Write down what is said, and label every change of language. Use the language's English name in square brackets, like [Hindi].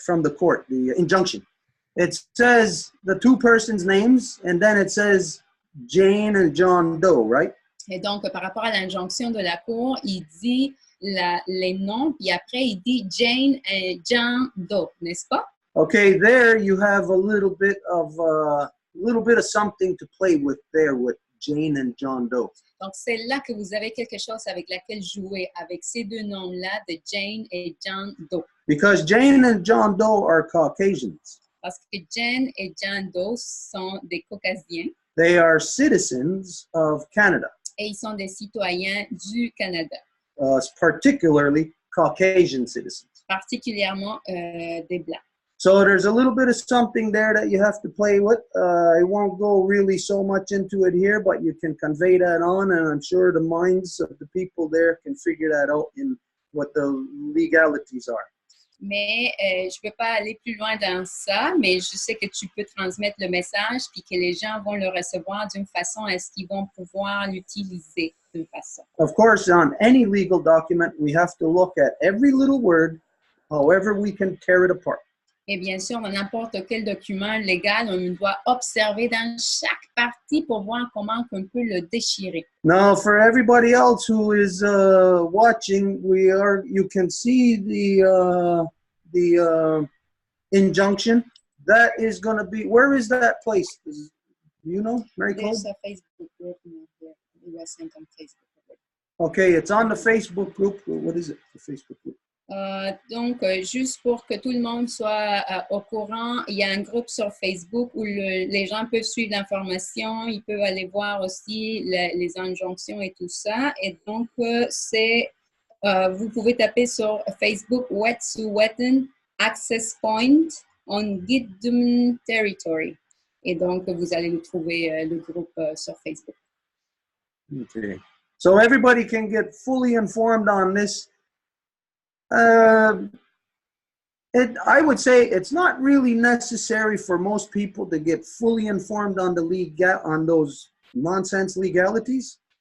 [English] From the court, the injunction. It says the two persons' names, and then it says Jane and John Doe, right? [French] Et donc, par rapport à l'injonction de la cour, il dit les noms, puis après, il dit Jane et John Doe, n'est-ce pas? [English] Okay, there you have a little bit of something to play with there with Jane and John Doe. [French] Donc, c'est là que vous avez quelque chose avec laquelle jouer, avec ces deux noms-là de Jane et John Doe. [English] Because Jane and John Doe are Caucasians. [French] Parce que Jane et John Doe sont des Caucasiens. [English] They are citizens of Canada. [French] Et ils sont des citoyens du Canada. [English] Particularly Caucasian citizens. [French] Particulièrement des Blancs. [English] So there's a little bit of something there that you have to play with. I won't go really so much into it here, but you can convey that on, and I'm sure the minds of the people there can figure that out in what the legalities are. [French] Mais je ne peux pas aller plus loin dans ça, mais je sais que tu peux transmettre le message puis que les gens vont le recevoir d'une façon à ce qu'ils vont pouvoir l'utiliser d'une façon. [English] Of course, on any legal document, we have to look at every little word, however we can tear it apart. [French] Et bien sûr, dans n'importe quel document légal, on doit observer dans chaque partie pour voir comment on peut le déchirer. [English] Now, for everybody else who is watching, you can see the injunction. That is going to be, where is that place? Do you know, Marie-Claude? There's a Facebook group. It was sent on Facebook. Okay, it's on the Facebook group. What is it, the Facebook group? [French] Donc, juste pour que tout le monde soit au courant, il y a un groupe sur Facebook où les gens peuvent suivre l'information, ils peuvent aller voir aussi les injonctions et tout ça. Et donc, c'est Vous pouvez taper sur Facebook Wet'suwet'en Access Point on Gidum Territory. Et donc, vous allez le trouver, le groupe sur Facebook. [English] Okay. So everybody can get fully informed on this. I would say it's not really necessary for most people to get fully informed on on those nonsense legalities.